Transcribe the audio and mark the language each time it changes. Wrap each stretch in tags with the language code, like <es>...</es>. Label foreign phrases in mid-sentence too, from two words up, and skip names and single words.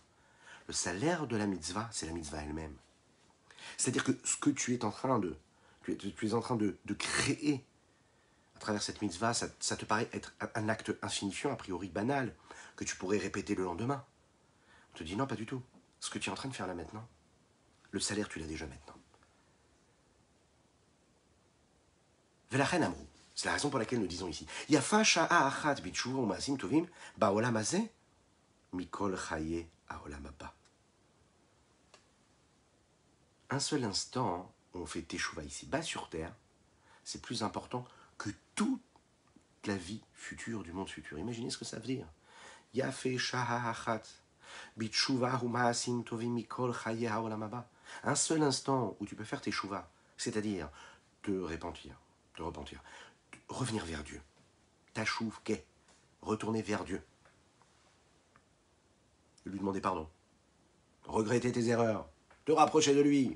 <fr>Le salaire de la mitzvah, c'est la mitzvah elle-même. C'est-à-dire que ce que tu es en train de créer à travers cette mitzvah, ça te paraît être un acte insignifiant, a priori banal, que tu pourrais répéter le lendemain. On te dit non, pas du tout. Ce que tu es en train de faire là maintenant, le salaire, tu l'as déjà maintenant.</fr> <he>ולכן אמרו.</he> <fr>C'est la raison pour laquelle nous disons ici.</fr> <he>יפה שעה אחת בתשובה ומעשים טובים בעולם הזה מכל חיי העולם הבא.</he> <fr>Un seul instant où on fait teshuva ici, bas sur terre, c'est plus important que toute la vie future du monde futur. Imaginez ce que ça veut dire.</fr> <he>יפה שעה אחת בתשובה ומעשים טובים מכל חיי העולם הבא.</he> <fr>Un seul instant où tu peux faire teshuva, c'est-à-dire te repentir, revenir vers Dieu. Tachouv qu'est, retourner vers Dieu. Lui demander pardon. Regretter tes erreurs. Te rapprocher de lui.</fr>